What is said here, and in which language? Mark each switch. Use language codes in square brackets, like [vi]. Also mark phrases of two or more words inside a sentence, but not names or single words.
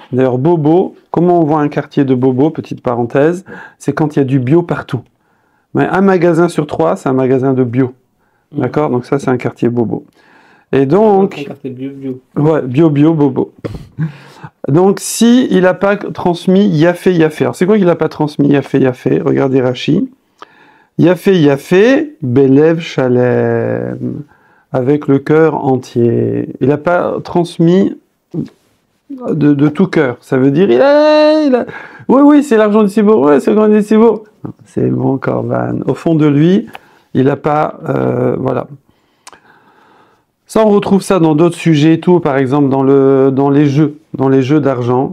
[fr] D'ailleurs bobo, comment on voit un quartier de bobo, petite parenthèse, c'est quand il y a du bio partout. Mais un magasin sur 3, c'est un magasin de bio. D'accord? Donc ça c'est un quartier bobo. Et donc, ouais, bio, bobo. Donc, si il n'a pas transmis yafé. Alors, c'est quoi qu'il n'a pas transmis yafé? Regardez Rashi. [he] יפה, בלב שלם, [fr] avec le cœur entier. Il n'a pas transmis de tout cœur. Ça veut dire, oui, c'est l'argent du Sibour, ouais, c'est l'argent du Sibour. C'est bon, korban. Au fond de lui, il n'a pas, voilà. Ça, on retrouve ça dans d'autres sujets et tout, par exemple dans les jeux d'argent.